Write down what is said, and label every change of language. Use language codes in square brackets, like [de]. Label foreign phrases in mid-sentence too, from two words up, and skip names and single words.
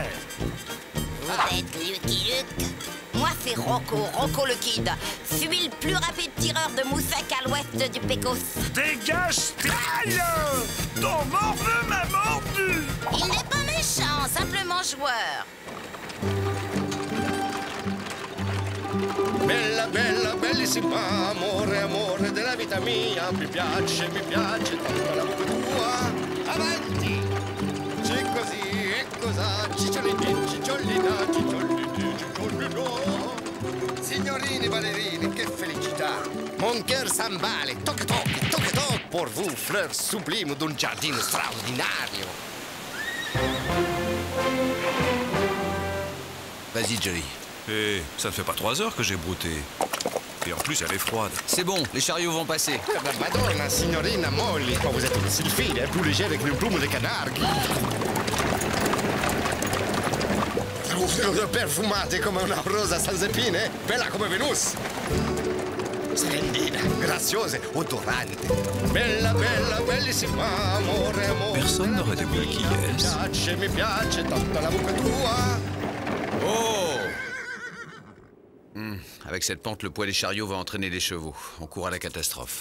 [fr] Vous êtes Lucky Luke. Moi, c'est Rocco le Kid. Suis le plus rapide tireur de mousse sec à l'ouest du Pécos. Dégage, Style! Ton morveux m'a mordu! Il n'est pas méchant, simplement joueur. [it] Bella, bella, bellissima, amore, amore della vita mia. Mi piace tanto la voce tua. Avanti! C'è così e cos'ha, cicciolini, cicciolina, cicciolini, cicciolino. Signorini ballerini, che felicità! [fr] Mon cœur s'emballe, toc toc, toc toc, pour vous, fleurs sublimes d'un jardin straordinario. Vas-y, Jerry. Et ça ne fait pas 3 heures que j'ai brouté. Et en plus, elle est froide. C'est bon, les chariots vont passer. [it] Madonna, signorina [fr] Molly, oh, vous êtes aussi fine, plus léger avec une plume de canard. [it] Perfumate come una rosa senza epine, bella come Venus. Splendida, graziosa, odorante. Bella, bella, bellissima, amore, amore. [fr] Personne n'aurait découvert qui est-ce. [it] Mi piace tanto la bocca tua. Oh! [fr] Avec cette pente, le poids des chariots va entraîner les chevaux. On court à la catastrophe.